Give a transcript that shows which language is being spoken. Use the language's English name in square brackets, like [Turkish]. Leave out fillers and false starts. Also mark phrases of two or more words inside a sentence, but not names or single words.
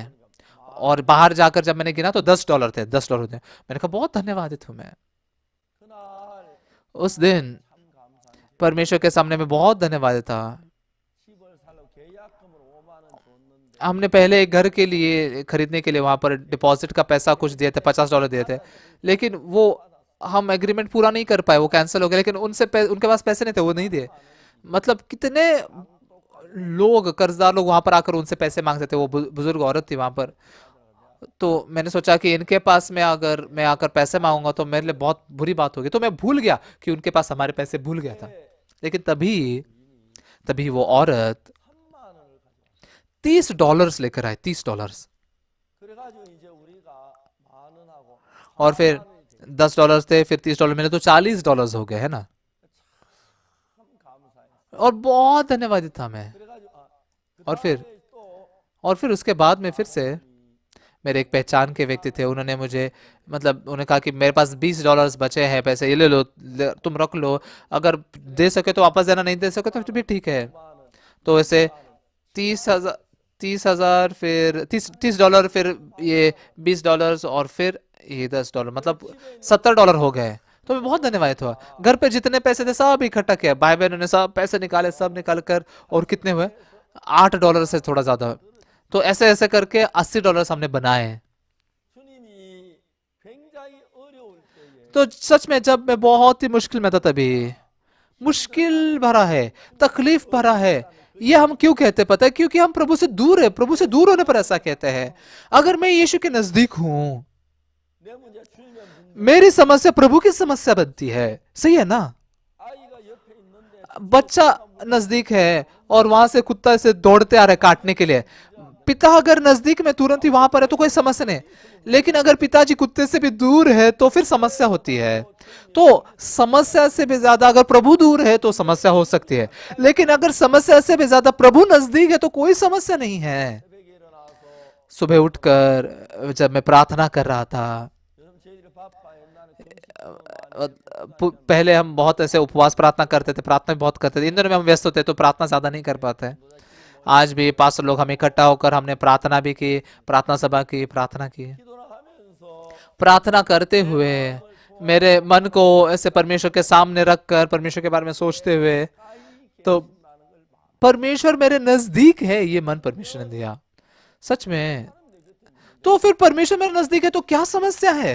[Hindi] और बाहर जाकर जब मैंने गिना तो $10 थे, $10 थे। मैंने कहा बहुत धन्यवादित हूँ मैं। [Korean] 그날 [Hindi] उस दिन [Korean] 참 감사합니다. [Hindi] परमेश्वर के सामने मैं बहुत धन्यवादित था। [Korean] 집을 살려고 계약금으로 5만 원 줬는데 [Hindi] हमने पहले एक घर के लिए खरीदने के लिए वहां पर डिपॉजिट का पैसा कुछ दिए थे, $50 दिए थे, लेकिन वो हम एग्रीमेंट पूरा नहीं कर पाए, वो कैंसिल हो गया। लेकिन उनके पास पैसे नहीं थे, वो नहीं दिए। मतलब कितने लोग, कर्जदार लोग वहां पर आकर उनसे पैसे मांगते थे। वो बुजुर्ग औरत थी वहां पर, तो मैंने सोचा कि इनके पास में अगर मैं आकर पैसे मांगूंगा तो मेरे लिए बहुत बुरी बात होगी, तो मैं भूल गया कि उनके पास हमारे पैसे, भूल गया था। लेकिन तभी तभी वो औरत 30 डॉलर्स लेकर आए, 30 डॉलर्स। [Korean] 그래가지고 이제 우리가 10,000원하고 [Hindi] और फिर [Korean] 40,000원이 [Hindi] 10 डॉलर्स थे, फिर 30 डॉलर मिले, तो 40 डॉलर्स हो गए, है ना। [Korean] 참 감사했어요. [Hindi] और बहुत धन्यवादित था मैं। [Korean] 그래가지고 그 [Hindi] और फिर [Korean] 다음에 또 [Hindi] और फिर उसके बाद में फिर [Korean] 어떤 [Hindi] से [Korean] 분이 [Hindi] मेरे एक पहचान के व्यक्ति थे, उन्होंने मुझे, मतलब उन्होंने कहा कि मेरे पास 20 डॉलर्स बचे हैं पैसे, ये ले लो, तुम रख लो, अगर दे सके तो वापस देना, नहीं दे सके तो भी ठीक है। [Korean] 5만 원, [Hindi] तो ऐसे [Korean] 10만 원, 30,000, 30,000, [Hindi] फिर 30 डॉलर, फिर ये 20 डॉलर्स, और फिर ये 10 डॉलर, मतलब [Korean] 집에 있는 [Hindi] 70 डॉलर हो गए। तो मैं बहुत धन्यवादित हुआ। [Korean] 아, [Hindi] घर पे जितने पैसे थे सब इकट्ठा किया, भाई बहनों ने सब पैसे निकाले, सब निकाल कर, और कितने हुए, [Korean] 그래서 [Hindi] 8 डॉलर से थोड़ा ज्यादा। तो ऐसे ऐसे करके 80 डॉलर हमने बनाए। [Korean] 주님이 굉장히 어려울 때에 [Hindi] तो सच में जब मैं बहुत ही मुश्किल में था, तभी, मुश्किल भरा है, तकलीफ भरा है, ये हम क्यों कहते हैं पता है? क्योंकि हम प्रभु से दूर है, प्रभु से दूर होने पर ऐसा कहते हैं। अगर मैं यीशु के नजदीक हूं, [Korean] 내 문제 주님의 문제 [Hindi] मेरी समस्या प्रभु की समस्या बनती है, सही है ना। [Korean] 아이가 옆에 있는데 [Hindi] बच्चा नजदीक है और वहां से कुत्ता से दौड़ते आ रहा है काटने के लिए, पिता अगर नजदीक में तुरंत ही वहां पर है तो कोई समस्या नहीं, लेकिन अगर पिताजी कुत्ते से भी दूर है तो फिर समस्या होती है। तो समस्या से भी ज्यादा अगर प्रभु दूर है तो समस्या हो सकती है, लेकिन अगर समस्या से भी ज्यादा प्रभु नजदीक है तो कोई समस्या नहीं है। [Korean] 새벽에 일어나서 [Hindi] सुबह उठकर जब मैं प्रार्थना कर रहा था, [Korean] 여러분 저희들이 바빠 옛날에 금식도 अ, 많이 [Hindi] पहले हम बहुत ऐसे उपवास प्रार्थना करते थे, प्रार्थना भी बहुत करते थे, इन दिनों में हम व्यस्त होते तो प्रार्थना ज्यादा नहीं कर पाते। आज भी पास्टर लोग हम इकट्ठा होकर हमने प्रार्थना भी की, प्रार्थना सभा की, प्रार्थना की। [Korean] 기도를 하면서 [Hindi] प्रार्थना करते हुए [Korean] 마음을 [Hindi] मेरे मन को ऐसे परमेश्वर के सामने रखकर, परमेश्वर के बारे में सोचते हुए, [Korean] 가까이 [Hindi] तो [Korean] 계신다는 걸 봐. [Hindi] परमेश्वर मेरे नजदीक है, ये मन परमेश्वर ने दिया, सच में। [Korean] 사람 내겠더니 [Hindi] तो फिर परमेश्वर मेरे नजदीक है तो क्या समस्या है।